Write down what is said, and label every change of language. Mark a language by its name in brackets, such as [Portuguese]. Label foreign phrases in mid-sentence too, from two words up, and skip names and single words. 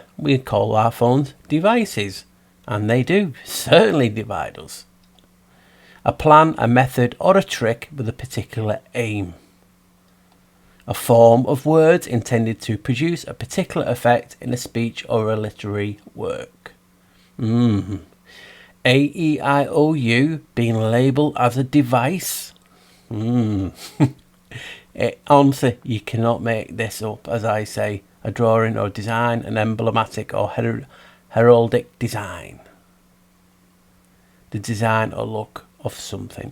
[English] We call our phones devices, and they do certainly divide us. A plan, a method or a trick with a particular aim. A form of words intended to produce a particular effect in a speech or a literary work. A-E-I-O-U being labelled as a device. Honestly, you cannot make this up. As I say, a drawing or design, an emblematic or heraldic design. The design or look of something.